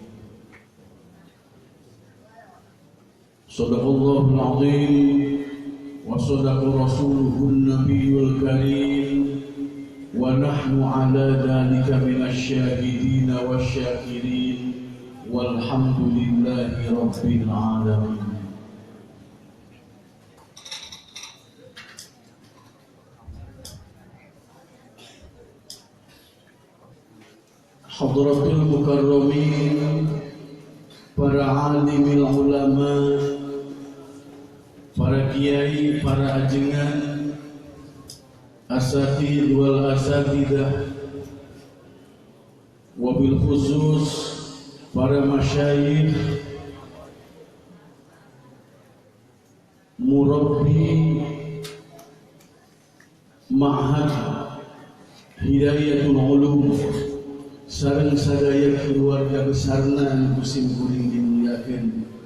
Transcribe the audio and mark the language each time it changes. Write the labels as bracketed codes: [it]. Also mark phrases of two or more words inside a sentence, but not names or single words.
[ar] صدق الله العظيم وصدق رسوله النبي الكريم ونحن على ذلك من الشاهدين والشاكرين والحمد لله رب العالمين. حضرة المكرمين, [su] para [ar] عالم العلماء, [su] para kiai, para ajengan, [ar] أساتيذ والأساتذة, وبالخصوص [su] para masyayikh, murabbi ma'had hidayatul ulum, sareng sadaya keluarga besarna musim kuring dimuliakeun.